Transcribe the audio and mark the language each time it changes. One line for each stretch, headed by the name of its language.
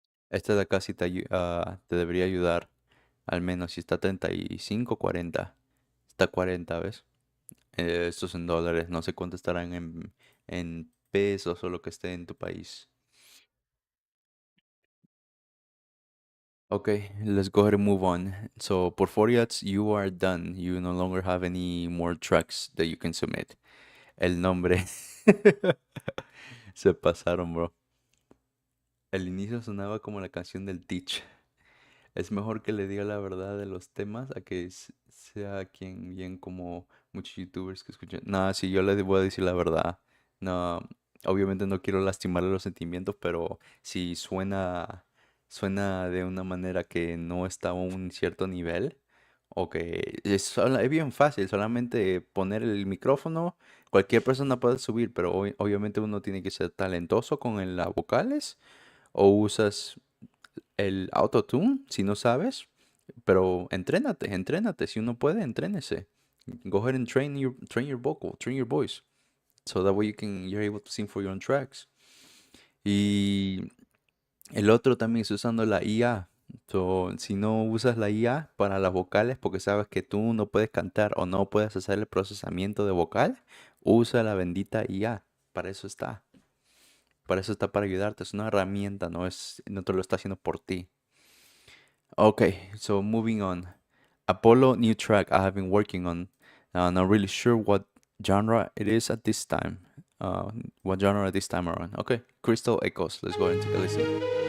Spanish: Este de acá sí te debería ayudar. Al menos si está 35, 40. Está 40, ¿ves? Estos en dólares. No sé cuánto estarán en pesos o lo que esté en tu país.
English: Okay, let's go ahead and move on. So, por 40 ads, you are done. You no longer have any more tracks that you can submit.
Spanish: El nombre. Se pasaron, bro. El inicio sonaba como la canción del Teach. Es mejor que le diga la verdad de los temas a que sea quien bien como muchos youtubers que escuchan. No, sí, yo le voy a decir la verdad. No, obviamente no quiero lastimarle los sentimientos, pero si suena de una manera que no está a un cierto nivel, o que es bien fácil, solamente poner el micrófono, cualquier persona puede subir, pero obviamente uno tiene que ser talentoso con las vocales o usas el autotune, si no sabes, pero entrénate, si uno puede, entrénese.
English: Go ahead and train your vocal, train your voice, so that way you're able to sing for your own tracks.
Spanish: Y el otro también es usando la IA. So, si no usas la IA para las vocales porque sabes que tú no puedes cantar o no puedes hacer el procesamiento de vocal, usa la bendita IA. Para eso está. Para eso está para ayudarte. Es una herramienta, no te lo está haciendo por ti.
English: Okay, so moving on. Apollo new track I have been working on. Not really sure what genre it is at this time. What genre this time around? Okay, Crystal Echoes. Let's go and take a listen.